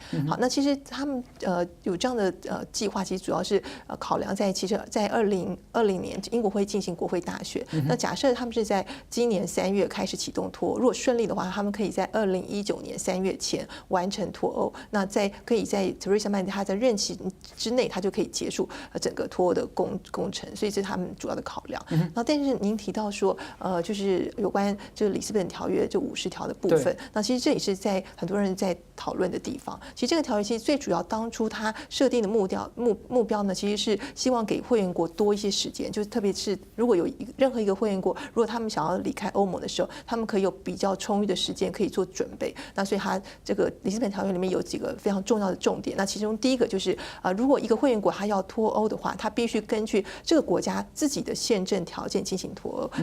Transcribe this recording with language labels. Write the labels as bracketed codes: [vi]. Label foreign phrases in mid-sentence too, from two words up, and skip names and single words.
[zh] 好，那其實他們有這樣的計劃，其實主要是考量在其實在2020年英國會進行國會大選。那假設他們是在今年3月開始啟動脫歐，如果順利的話，他們可以在2019年3月前完成脫歐。那可以在 Theresa May 他在任期之內，他就可以結束整個脫歐的工程，所以這是他們主要的考量。然後但是您提到說，就是有關這個里斯本條約這50條的部分，那其實這也是在很多人在討論的地方。其實這個條約其實最主要當初它設定的目標呢，其實是希望給會員國多一些時間，就是特別是如果有任何一個會員國，如果他們想要離開歐盟的時候，他們可以有比較充裕的時間可以做準備。那所以它這個里斯本條約裡面有幾個非常重要的重點。那其中第一個就是如果一個會員國它要脫歐的話，它必須根據這個國家自己的憲政條件進行脫歐。